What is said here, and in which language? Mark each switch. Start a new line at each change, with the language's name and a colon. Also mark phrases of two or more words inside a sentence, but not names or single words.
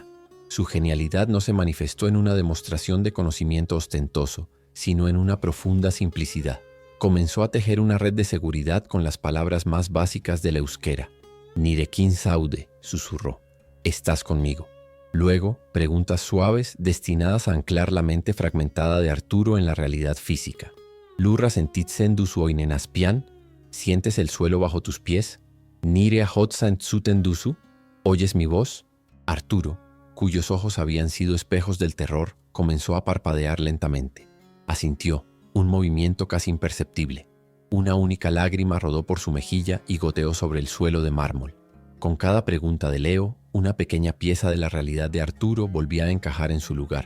Spanish: Su genialidad no se manifestó en una demostración de conocimiento ostentoso, sino en una profunda simplicidad. Comenzó a tejer una red de seguridad con las palabras más básicas del euskera.
Basque: Nirekin Saude, susurró.
Spanish: Estás conmigo.
Basque: Luego, preguntas suaves destinadas a anclar la mente fragmentada de Arturo en la realidad física. Lurra sentitzen duzu oinen azpian,
Spanish: ¿sientes el suelo bajo tus pies?
Basque: Nire ahotza entzuten duzu,
Spanish: ¿oyes mi voz? Arturo, cuyos ojos habían sido espejos del terror, comenzó a parpadear lentamente. Asintió, un movimiento casi imperceptible. Una única lágrima rodó por su mejilla y goteó sobre el suelo de mármol. Con cada pregunta de Leo, una pequeña pieza de la realidad de Arturo volvía a encajar en su lugar.